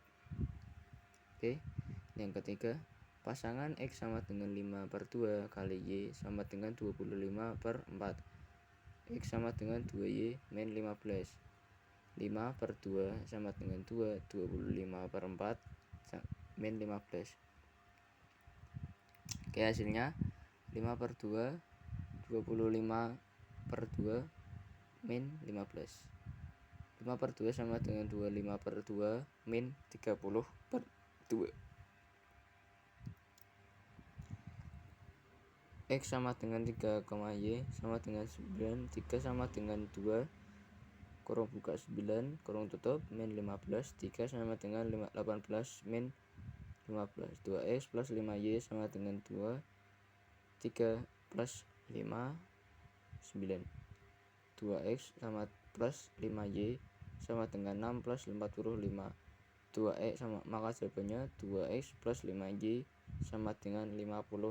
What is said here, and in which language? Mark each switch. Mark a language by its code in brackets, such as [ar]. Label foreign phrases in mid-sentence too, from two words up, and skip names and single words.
[id] Oke, yang ketiga, pasangan X sama dengan 5 per 2 kali Y sama dengan 25 per 4. X sama dengan 2Y min 15. 5 per 2 sama dengan 2. 25 per 4 min 15. Oke, hasilnya 5 per 2 25 per 2 min 15. 5 per 2 sama dengan 25 per 2 min 30 per 2 X sama dengan 3, Y sama dengan 9, 3 sama dengan 2, kurung buka 9, kurung tutup, min 15, 3 sama dengan 18, min 15, 2X plus 5Y sama dengan 2, 3 plus 5, 9, 2X sama plus 5Y sama dengan 6 plus 45, 2X sama, maka jawabannya 2X plus 5Y sama dengan 51.